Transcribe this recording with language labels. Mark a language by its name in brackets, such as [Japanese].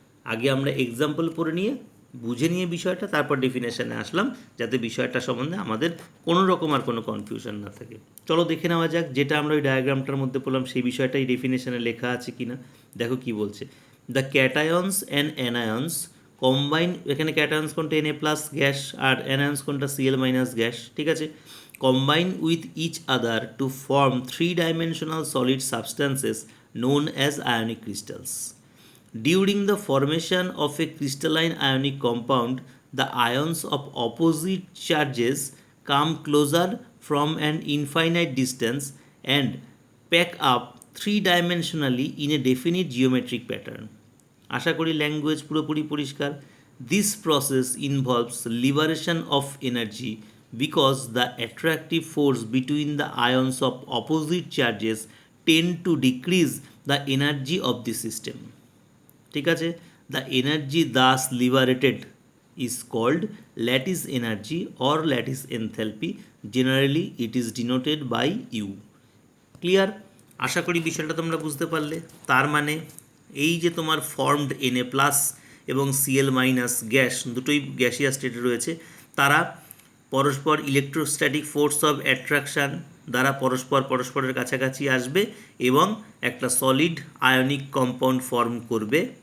[Bangla] আগে আমরা এক্সাম্পল পড়ে নিয়ে বুঝে নিয়ে বিষয়টা, তারপর ডেফিনেশনে আসলাম, যাতে বিষয়টা সম্বন্ধে আমাদের কোনো রকম আর কোনো কনফিউশন না থাকে। চলো দেখে নেওয়া যাক যেটা আমরা ওই ডায়াগ্রামটার মধ্যে পড়লাম সেই বিষয়টাই ডেফিনেশনে লেখা আছে কিনা। দেখো কি বলছে, [English] the cations and anions combine, [Bangla] এখানে ক্যাটায়ন্স কোনটা Na প্লাস গ্যাস আর অ্যানায়ন্স কোনটা Cl মাইনাস গ্যাস। ঠিক আছে, [English] combine with each other to form three-dimensional solid substances known as ionic crystals. During the formation of a crystalline ionic compound, the ions of opposite charges come closer from an infinite distance and pack up three-dimensionally in a definite geometric pattern. [Bangla] আশা করি language পুরোপুরি পরিষ্কার। [English] This process involves liberation of energy because the attractive force between the ions of opposite charges tend to decrease the energy of the system. [Bangla] ঠিক আছে, [English] the energy thus liberated is called lattice energy or lattice enthalpy. Generally it is denoted by U. [Bangla] Clear? আশা করি বিষয়টা তোমরা বুঝতে পারলে। তার মানে এই যে তোমার ফর্মড Na প্লাস এবং Cl মাইনাস গ্যাস, দুটোই গ্যাসিয়াস স্টেটে রয়েছে, তারা পরস্পর ইলেকট্রোস্ট্যাটিক ফোর্স অফ অ্যাট্রাকশান দ্বারা পরস্পরের কাছাকাছি আসবে এবং একটা সলিড আয়নিক কম্পাউন্ড ফর্ম করবে।